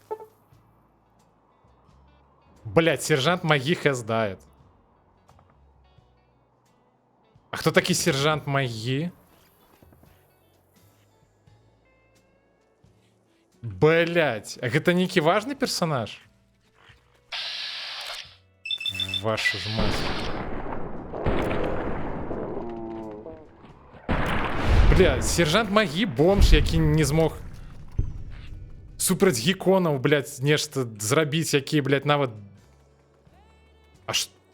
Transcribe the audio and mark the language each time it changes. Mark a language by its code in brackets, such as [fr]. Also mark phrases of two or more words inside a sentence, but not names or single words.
[be] Блядь, сержант Магі хэздает. А хто такі сержант Магі? Блядь, а гэта нейкі важны персонаж? [ru] Вашу ж мать. [be] Бля, сержант Магі бомж, які не змог супраць геконаў, блядь, нешта зрабіць, які, блядь, нават... Аж...